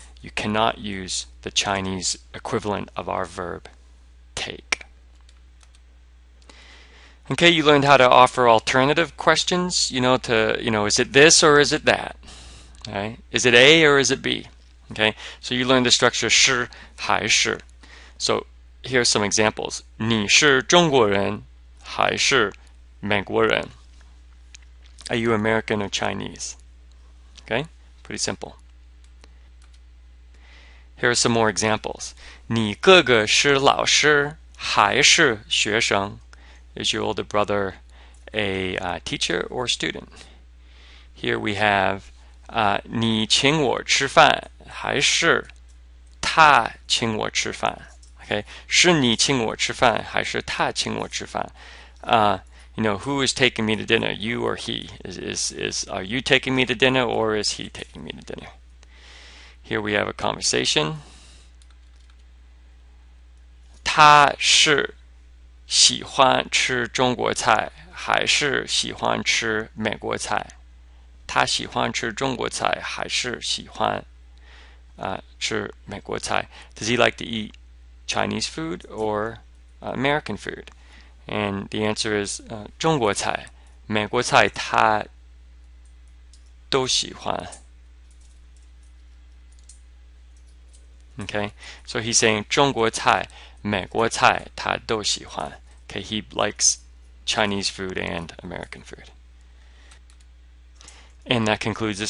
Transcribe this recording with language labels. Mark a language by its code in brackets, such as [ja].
[en] You cannot use the Chinese equivalent of our verb take. Okay, you learned how to offer alternative questions. Is it this or is it that? Okay? Is it A or is it B? Okay, so you learned the structure 是还是. So here are some examples. [zh] 你是中国人还是美国人? [en] Are you American or Chinese? Okay, pretty simple. Here are some more examples. [zh] 你哥哥是老师还是学生? [en] Is your older brother a teacher or student? Here we have [zh] 你请我吃饭还是他请我吃饭? Okay, 是你请我吃饭还是他请我吃饭? [en] Who is taking me to dinner, you or he? Are you taking me to dinner or is he taking me to dinner? Here we have a conversation. [zh] 他是喜欢吃中国菜还是喜欢吃美国菜？他喜欢吃中国菜还是喜欢吃美国菜？ [en] Does he like to eat Chinese food or American food? And the answer is [zh] 中国菜，美国菜他都喜欢。 [en] Okay, so he's saying [zh] 中国菜、美国菜他都喜欢。 [en] Okay, he likes Chinese food and American food. And that concludes this